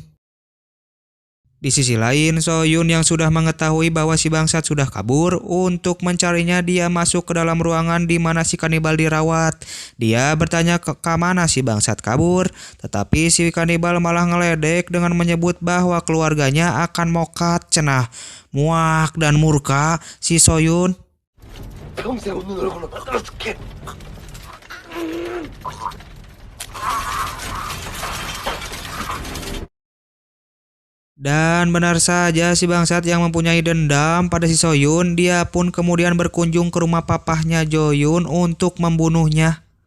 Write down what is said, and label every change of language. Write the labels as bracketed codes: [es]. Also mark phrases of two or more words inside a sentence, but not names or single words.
[id] Di sisi lain, Soyun yang sudah mengetahui bahwa si bangsat sudah kabur, untuk mencarinya dia masuk ke dalam ruangan di mana si kanibal dirawat. Dia bertanya ke mana si bangsat kabur, tetapi si kanibal malah ngeledek dengan menyebut bahwa keluarganya akan [su] mokat cenah. [id] Muak dan murka, si Soyun [ko] 평생 웃는 얼굴로 만들어줄게. [id] dan benar saja si bangsat yang mempunyai dendam pada si Soyun, dia pun kemudian berkunjung ke rumah papahnya Joyun untuk membunuhnya.